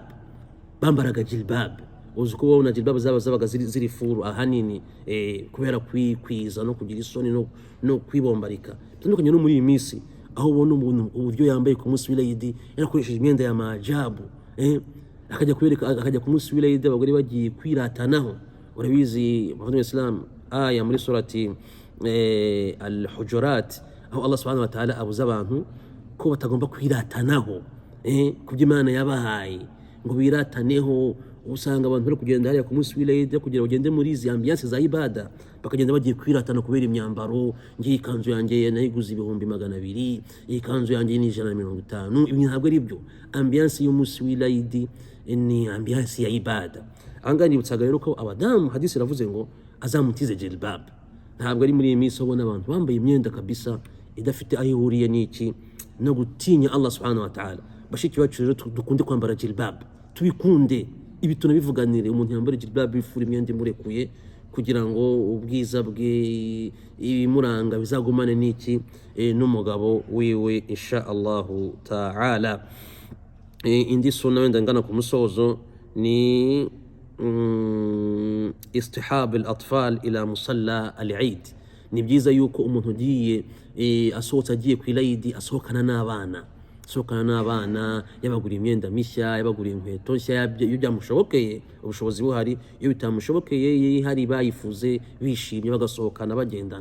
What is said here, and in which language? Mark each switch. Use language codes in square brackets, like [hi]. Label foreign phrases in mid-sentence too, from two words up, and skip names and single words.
[rw] Bambaraga jilbab, uzi ko wabona jilbab zabaga ziri furu ahanini, kubera kwikwiza no kugira isoni no kwibombarika. Bitandukanye no muri iyi minsi aho ubona umuntu uburyo yambaye ku munsi w'Eid yarakoresheje imyenda ya majabu, akajya ku munsi w'Eid abagore bagiye kwiratanaho. Urabizi abavandimwe b'Abayisilamu, aya muri surati al-Hujurat, aho [ar] الله سبحانه وتعالى [rw] abuza abantu ko batagomba kwiratanaho kuby'Imana yabahaye ngo birataneho. Usanga abantu bari kugenda hariya ku munsi w'Eid kugira bagende muri izi ambiance za ibada, bakagenda bagiye kwiratana kubera imyambaro. Ngiye ikanzu yanjye nayiguze 200, iyi kanzu yanjye ni 150. Ibi ntabwo ari byo. Ambiance y'umunsi w'Eid ni ambiance ya ibada. Ahangaha nibutsaga rero ko abadamu hadisi iravuze ngo azamutize jilbab. Ntabwo ari muri iyi minsi ubona abantu bambaye imyenda kabisa idafite aho ihuriye n'iki no gutinya [ar] الله سبحانه وتعالى. [rw] Bashiki bacu rero dukunde kwambara jilbab, tubikunde. Ibi tunabivuganire, umuntu yambara jilbab ifura imyenda imurekuye kugira ngo ubwiza bwe ibimuranga bizagumane n'iki n'umugabo wiwe [ar] إن شاء الله تعالى. [rw] Indi sunna wenda ngana ku musozo ni [ar] استصحاب الأطفال إلى مصلى العيد. [rw] Ni byiza yuko umuntu ugiye asohotse agiye ku Eid asohokana n'abana, yabagura imyenda mishya, yabagura inkweto nshya, iyo byamushobokeye, ubushobozi buhari. Iyo bitamushobokeye hari bayifuze bishimye bagasohokana bagendana.